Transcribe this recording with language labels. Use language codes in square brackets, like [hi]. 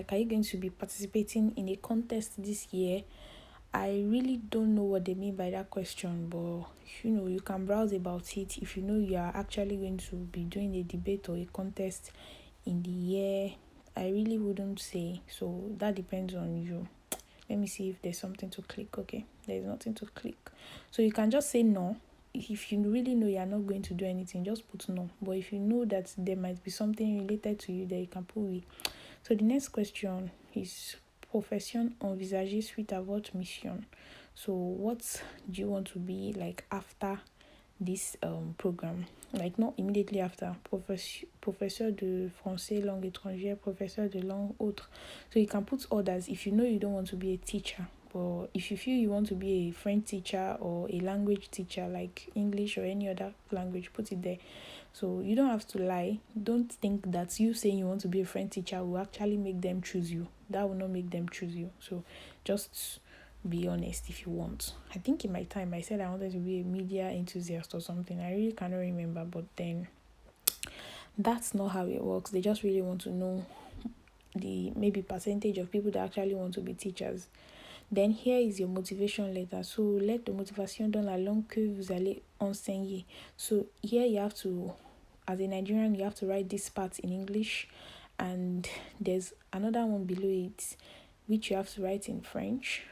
[en] Are you going to be participating in a contest this year? I really don't know what they mean by that question, but you can browse about it if you are actually going to be doing a debate or a contest in the year. I really wouldn't say, so that depends on you. Let me see if there's something to click. Okay, there's nothing to click. So you can just say no. If you really know you're not going to do anything, just put no. But if you know that there might be something related to you, then you can put oui. So the next question is [fr] profession envisagée suite à votre mission. [en] So what do you want to be like after this program? Like not immediately after. [fr] Professeur de français langue étrangère, professeur de langue autre. [en] So you can put others if you know you don't want to be a teacher. But if you feel you want to be a French teacher or a language teacher like English or any other language, put it there. So you don't have to lie. Don't think that you saying you want to be a French teacher will actually make them choose you. That will not make them choose you. So just be honest if you want. I think in my time I said I wanted to be a media enthusiast or something. I really cannot remember, but then that's not how it works. They just really want to know the maybe percentage of people that actually want to be teachers. Then here is your motivation letter. So [fr] lettre de motivation dans la langue que vous allez enseigner. [en] So here you have to, as a Nigerian, you have to write this part in English, and there's another one below it which you have to write in French.